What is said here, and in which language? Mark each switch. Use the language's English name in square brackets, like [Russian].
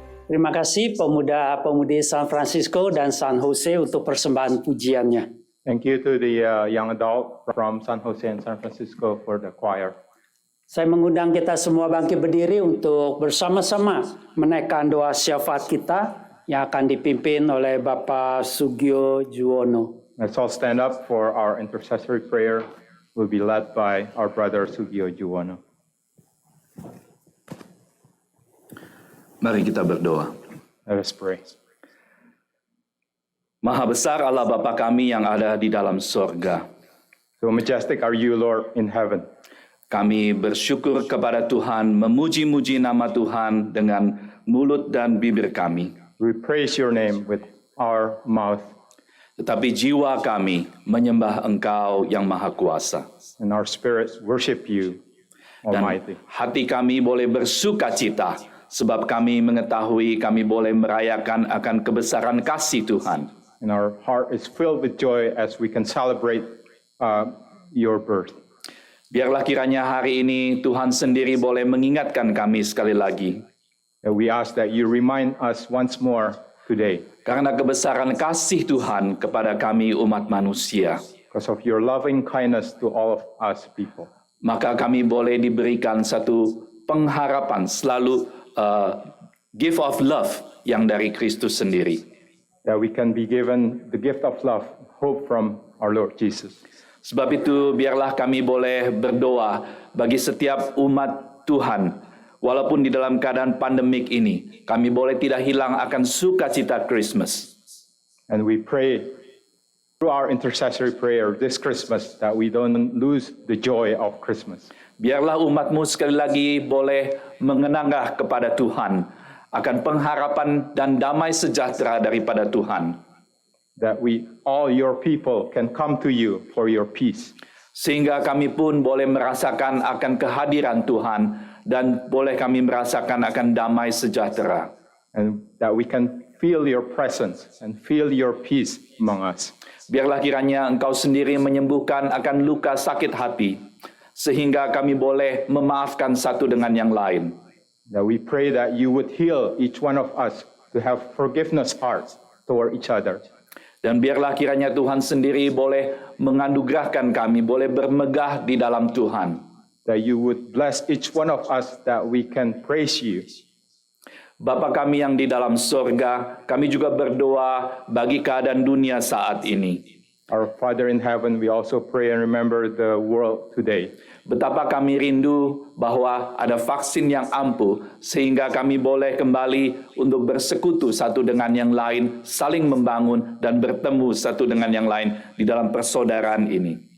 [Indonesian] Terima kasih pemuda-pemudi San Francisco dan San Jose untuk persembahan pujiannya. [English] Thank you to the young adult from San Jose and San Francisco for the choir. [Indonesian] Saya mengundang kita semua bangkit berdiri untuk bersama-sama menaikkan doa syafaat kita yang akan dipimpin oleh Bapak Sugio Juwono. [English] Let's all stand up for our intercessory prayer. Will be led by our brother Sugio Juwono. [Indonesian] Mari kita berdoa. [English] Let us pray. [Indonesian] Maha besar Allah Bapa kami yang ada di dalam sorga. [English] So majestic are you, Lord, in heaven. [Indonesian] Kami bersyukur kepada Tuhan, memuji-muji nama Tuhan dengan mulut dan bibir kami. [English] We praise your name with our mouth, [Indonesian] Tetapi jiwa kami menyembah Engkau yang Maha Kuasa. [English] and our spirits worship you, [Indonesian] Dan [English] Almighty. [Indonesian] hati kami boleh bersuka cita, sebab kami mengetahui kami boleh merayakan akan kebesaran kasih Tuhan. [English] And our heart is filled with joy as we can celebrate your birth. [Indonesian] Biarlah kiranya hari ini Tuhan sendiri boleh mengingatkan kami sekali lagi. [English] And we ask that you remind us once more today, [Indonesian] Karena kebesaran kasih Tuhan kepada kami umat manusia, [English] because of your loving kindness to all of us people. [Indonesian] maka kami boleh diberikan satu pengharapan selalu [English] gift of love [Indonesian] yang dari Kristus sendiri. [English] That we can be given the gift of love, hope from our Lord Jesus. [Indonesian] Sebab itu biarlah kami boleh berdoa bagi setiap umat Tuhan. Walaupun di dalam keadaan pandemik ini, kami boleh tidak hilang akan sukacita Christmas. [English] And we pray through our intercessory prayer this Christmas that we don't lose the joy of Christmas. [Indonesian] Biarlah umatmu sekali lagi boleh mengenangah kepada Tuhan akan pengharapan dan damai sejahtera daripada Tuhan. [English] That we, all your people, can come to you for your peace. [Indonesian] Sehingga kami pun boleh merasakan akan kehadiran Tuhan dan boleh kami merasakan akan damai sejahtera. [English] And that we can feel your presence and feel your peace among us. [Indonesian] Biarlah kiranya Engkau sendiri menyembuhkan akan luka sakit hati, sehingga kami boleh memaafkan satu dengan yang lain. [English] That we pray that you would heal each one of us to have forgiveness hearts toward each other. [Indonesian] Dan biarlah kiranya Tuhan sendiri boleh menganugerahkan kami, boleh bermegah di dalam Tuhan. [English] That you would bless each one of us that we can praise you. [Indonesian] Bapa kami yang di dalam sorga, kami juga berdoa bagi keadaan dunia saat ini. [English] Our Father in heaven, we also pray and remember the world today. [Indonesian] Betapa kami rindu bahwa ada vaksin yang ampuh, sehingga kami boleh kembali untuk bersekutu satu dengan yang lain, saling membangun dan bertemu satu dengan yang lain di dalam persaudaraan ini.